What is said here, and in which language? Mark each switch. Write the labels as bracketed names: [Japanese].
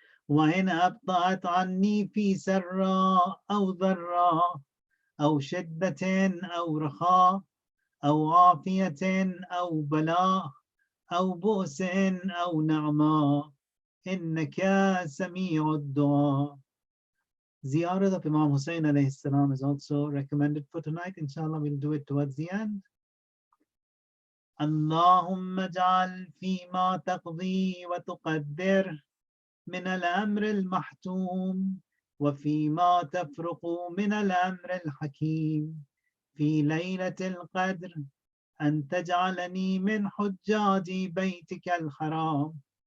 [Arabic] وإن أبطأت عني في سراء أو ضراء أو شدة أو رخاء أو عافية أو بلاء أو بؤس أو نعماء إنك سميع الدعاء. [English] Ziyarat of Imam Hussein alayhi salam is also recommended for tonight. Inshallah, we'll do it towards the end. [Arabic] اللهم اجعل فيما تقضي وتقدر من الأمر المحتوم وفيما تفرق من الأمر الحكيم في ليلة القدر أن تجعلني من حجاج بيتك الحرام